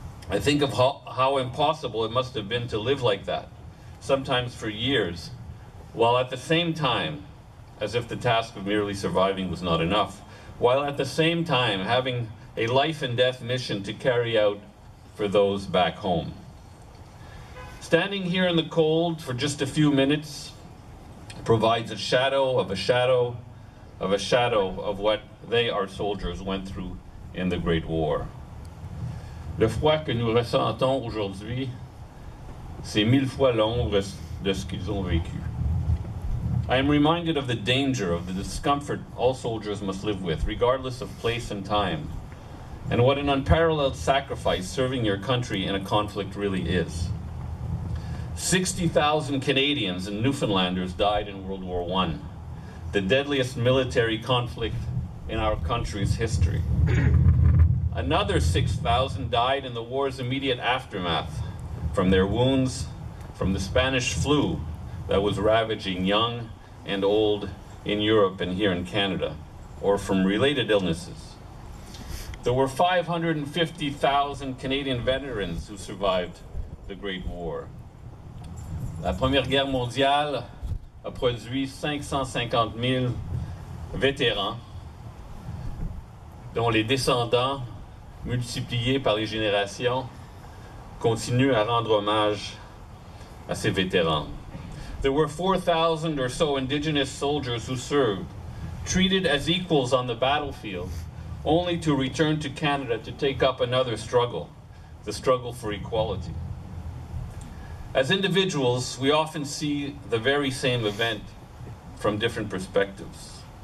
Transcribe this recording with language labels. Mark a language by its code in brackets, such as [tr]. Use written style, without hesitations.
[en] I think of how impossible it must have been to live like that, sometimes for years, while at the same time, as if the task of merely surviving was not enough, while at the same time having a life and death mission to carry out for those back home. Standing here in the cold for just a few minutes provides a shadow of a shadow of a shadow of what they, our soldiers, went through in the Great War. [fr] Le froid que nous ressentons aujourd'hui, c'est 1000 fois l'ombre de ce qu'ils ont vécu. [en] I am reminded of the danger, of the discomfort all soldiers must live with, regardless of place and time, and what an unparalleled sacrifice serving your country in a conflict really is. 60,000 Canadians and Newfoundlanders died in World War I, the deadliest military conflict in our country's history. Another 6,000 died in the war's immediate aftermath, from their wounds, from the Spanish flu that was ravaging young and old in Europe and here in Canada, or from related illnesses. There were 550,000 Canadian veterans who survived the Great War. [fr] La Première Guerre mondiale a produit 550,000 vétérans, dont les descendants, multipliés par les générations, continuent à rendre hommage à ces vétérans. [en] There were 4,000 or so Indigenous soldiers who served, treated as equals on the battlefield, only to return to Canada to take up another struggle, the struggle for equality. As individuals, we often see the very same event from different perspectives.